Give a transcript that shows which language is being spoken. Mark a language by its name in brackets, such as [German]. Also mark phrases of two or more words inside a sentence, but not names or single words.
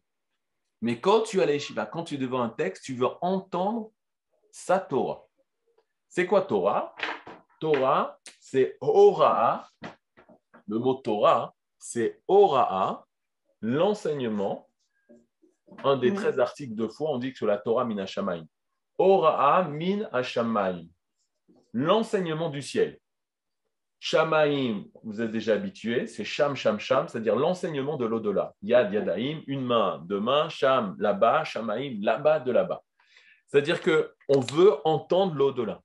[French] Mais quand tu es à la yeshiva, quand tu es devant un texte, tu veux entendre sa Torah. C'est quoi Torah? Torah, c'est Hora'a. Le mot Torah, c'est Hora'a, l'enseignement. Un des 13 articles de foi, on dit que sur la [Hebrew] תורה מן השמים. הוראה מן השמים. [French] L'enseignement du ciel. Shamayim, vous êtes déjà habitués, c'est [Hebrew] שם, שם, שם, [French] c'est-à-dire l'enseignement de l'au-delà. [Hebrew] יד, ידיים, [French] une main, deux mains, Sham, là-bas, Shamayim, là-bas, de là-bas. C'est-à-dire qu'on veut entendre l'au-delà.